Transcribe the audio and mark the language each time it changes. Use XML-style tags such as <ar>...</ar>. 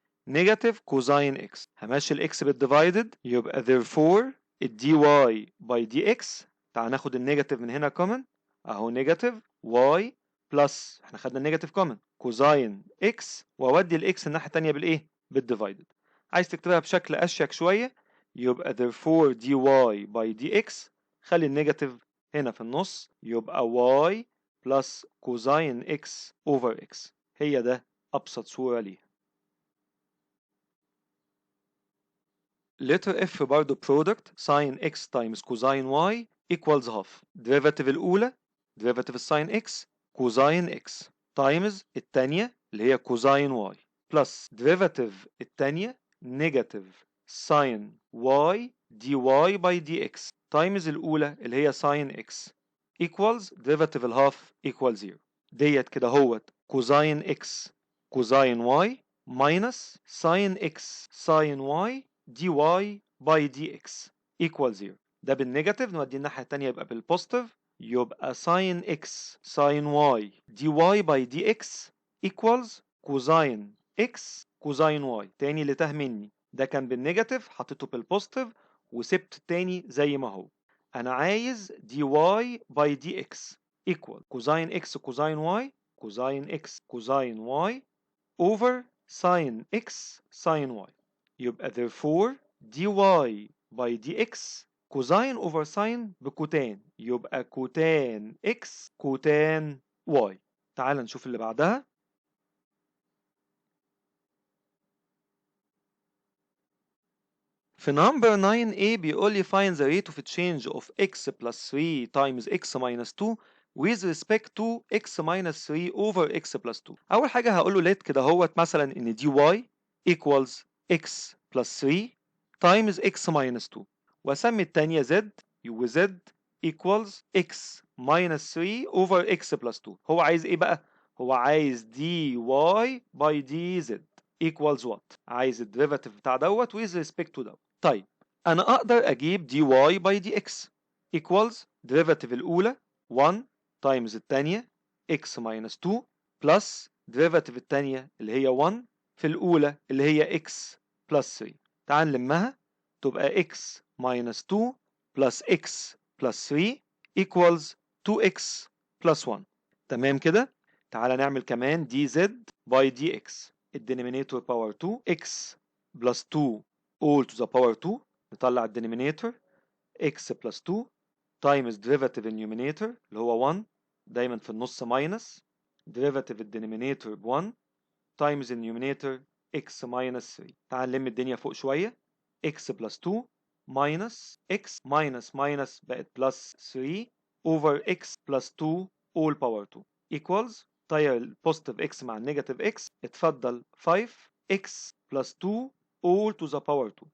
<ar>negative cosine x همشي الاكس بالديفايدد يبقى therefore ال dy by dx تعال ناخد النيجاتيف من هنا common اهو negative y plus احنا خدنا النيجاتيف كومن كوزاين اكس واودي الاكس الناحيه الثانيه بالايه بالديفايدد. عايز تكتبها بشكل اشيك شويه يبقى therefore dy by dx خلي النيجاتيف هنا في النص يبقى y plus كوزاين x over x هي ده ابسط صوره ليها.</ar> <en>letter F برضه product sin x times cosine y equals half derivative الأولى derivative sin x cosine x times التانية اللي هي cosine y plus derivative التانية negative sin y dy by dx times الأولى اللي هي sin x equals derivative الهاف equals 0 ديت كده هوت cosine x cosine y minus sin x sin y dy by dx equals 0 ده بالنيجاتيف نودي الناحية التانية يبقى بالبوزيتيف يبقى sin x sin y dy by dx equals cosine x cosine y تاني اللي تاه مني ده كان بالنيجاتيف حطيته بالبوزيتيف وسبت التاني زي ما هو. أنا عايز dy by dx equal cosine x cosine y cosine x cosine y over sin x sin y.</en> <ar>يبقى therefore dy by dx كوزين over ساين بكوتان، يبقى كوتان x كوتان y. تعال نشوف اللي بعدها.</ar> <en>في number 9a</en> <ar>بيقول لي</ar> <en>find the rate of change of x plus 3 times x minus 2 with respect to x minus 3 over x plus 2. أول حاجة هقول له let كده هوت مثلا إن dy equals x plus 3 times x minus 2 وأسمي التانية z و z equals x minus 3 over x plus 2.</en> <ar>هو عايز إيه بقى؟ هو عايز dy by dz equals what؟ عايز الديريفاتيف بتاع دوت with respect to دوت.</ar> <en>طيب أنا أقدر أجيب dy by dx equals derivative الأولى 1 times التانية x minus 2 plus derivative التانية اللي هي 1 في الأولى اللي هي x plus 3. تعال نلمها تبقى x minus 2 plus x plus 3 equals 2x plus 1.</en> <ar>تمام كده؟ تعال نعمل كمان dz by dx الدينومينيتور باور 2 x plus 2 all to the power 2 نطلع الدينومينيتور x plus 2 times derivative النيومينيتور اللي هو 1 دايما في النص minus derivative الدينومينيتور ب 1 times النيومينيتور x minus 3.</ar> <en>تعال نلم الدنيا فوق شوية x plus 2 minus x minus بقت plus 3 over x plus 2 all power 2 equals طير البوزيتيف x مع النيجاتيف x اتفضل 5x plus 2 all to the power 2.</en>